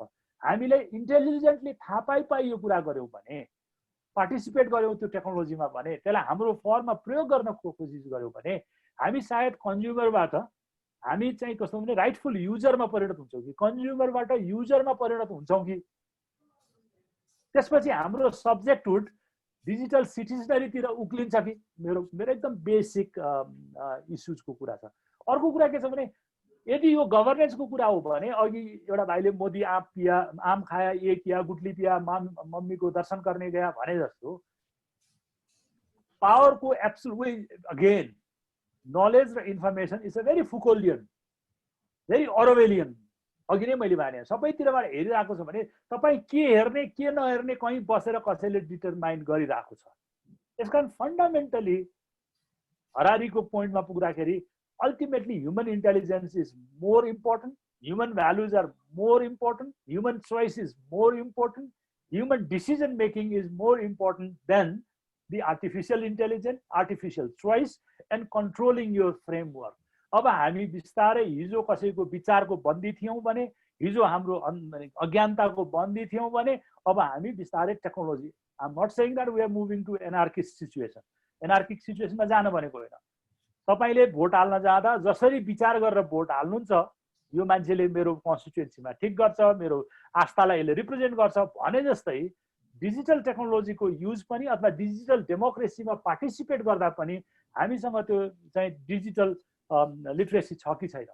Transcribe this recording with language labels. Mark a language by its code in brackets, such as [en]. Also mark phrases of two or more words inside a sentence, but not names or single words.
[ne] हामीले इन्टेलिजेन्टली थाहा पाइ यो कुरा गऱ्यौँ भने, पार्टिसिपेट गऱ्यौँ त्यो टेक्नोलोजीमा भने, त्यसलाई हाम्रो फर्ममा प्रयोग गर्न कोसिस गऱ्यौँ भने हामी सायद कन्ज्युमरबाट हामी चाहिँ कस्तो भने [en] rightful userमा [ne] परिणत हुन्छौँ कि कन्ज्युमरबाट युजरमा परिणत हुन्छौँ कि त्यसपछि हाम्रो सब्जेक्टहुड [en] digital citizenryतिर [ne] उक्लिन्छ कि? मेरो एकदम [en] basic issuesको [ne] कुरा छ। अर्को कुरा के छ भने यदि यो गभर्नेन्सको कुरा हो भने अघि एउटा भाइले [hi] मोदी आम खाया, ये किया, गुटली पिया, [ne] मम्मीको दर्शन गर्ने गया भने जस्तो [en] powerको absolute again knowledge र information is a very Foucauldian, very Orwellian। [ne] अघि नै मैले भने सबैतिरबाट हेरिरहेको छ भने तपाईँ के हेर्ने के नहेर्ने कहीँ बसेर कसैले डिटरमाइन गरिरहेको छ। यसकारण फन्डामेन्टली हरारीको पोइन्टमा पुग्दाखेरि [en] ultimately human intelligence is more important, human values are more important, human choice is more important, human decision making is more important than the artificial intelligence, artificial choice and controlling your framework. [ne] अब हामी बिस्तारै हिजो कसैको विचारको बन्दी थियौँ भने, हिजो हाम्रो अज्ञानताको बन्दी थियौँ भने अब हामी बिस्तारै टेक्नोलोजी, [en] I am not saying that we are moving to anarchic situation, [ne] एनार्किक सिचुएसनमा जान भनेको होइन। तपाईले भोट हाल्न जाँदा जसरी विचार गरेर भोट हाल्नुहुन्छ, यो मान्छेले मेरो कन्स्टिट्युएन्सीमा ठिक गर्छ, मेरो आस्थालाई यसले रिप्रेजेन्ट गर्छ भने जस्तै [en] digital technologyको use [ne] पनि अथवा [en] digital democracyमा [ne] पार्टिसिपेट गर्दा पनि हामीसँग त्यो चाहिँ [en] digital literacy [ne] छ कि छैन।